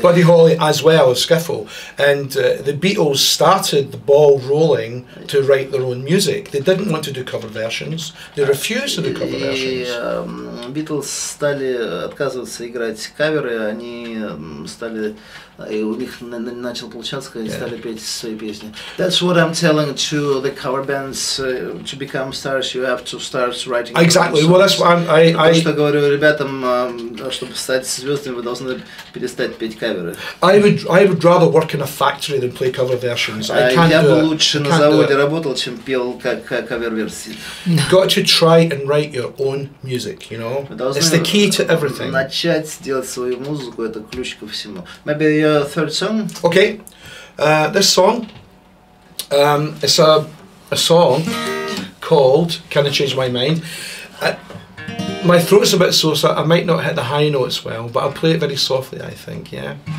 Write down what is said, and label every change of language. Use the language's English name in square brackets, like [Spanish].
[English] Buddy Holly as well as skiffle, and the Beatles started the ball rolling to write their own music. They didn't want to do cover versions. They refused to do cover versions. [Russian] Beatles стали отказываться играть каверы, они стали, и у них начал получаться, когда они стали петь свои песни. [English] That's what I'm telling to the cover bands. To become stars, you have to start writing. Exactly. Well, that's what I [Russian] что говорю ребятам, чтобы стать звездами, вы должны перестать петь каверы. [English] I would rather work in a factory than play cover versions. [Russian] Я бы лучше на заводе работал, чем пел кавер-версии. [English] Got to try and write your own music, you know. It's the key to everything. [Russian] Начать делать свою музыку, это ключ ко всему. [English] Maybe your third song? Okay, this song, it's a song called "Can I Change My Mind?" My throat's a bit sore, so I might not hit the high notes well, but I'll play it very softly, I think, yeah?